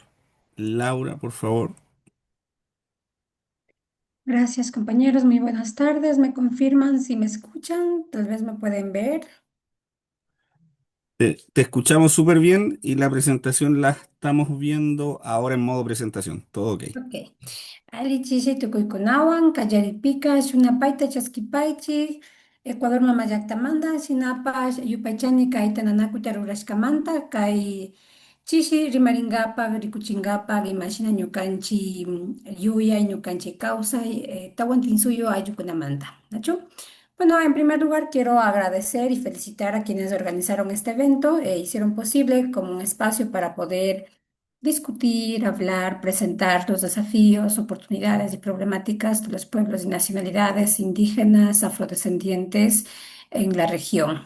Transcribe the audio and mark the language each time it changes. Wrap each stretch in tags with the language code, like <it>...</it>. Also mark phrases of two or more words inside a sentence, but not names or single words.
<es>Laura, por favor. Gracias, compañeros. Muy buenas tardes. ¿Me confirman si me escuchan? Tal vez me pueden ver. Te escuchamos súper bien y la presentación la estamos viendo ahora en modo presentación. Todo ok. Ok.</es> <qu>Ali chishi tukuykunawan, kallaripica, shunapayta chaskipaychik, Ecuador mamayaqtamanta, shinapash yupaychani kay tananakuta rurashkamanta, kay chishi rimaringapak, rikuchingapak, imashina ñukanchi yuyay, ñukanchi kawsay, tawan tinsuyo ayukunamanta, ¿nachu?</qu> <es>Bueno, en primer lugar quiero agradecer y felicitar a quienes organizaron este evento e hicieron posible como un espacio para poder discutir, hablar, presentar los desafíos, oportunidades y problemáticas de los pueblos y nacionalidades indígenas, afrodescendientes en la región.</es>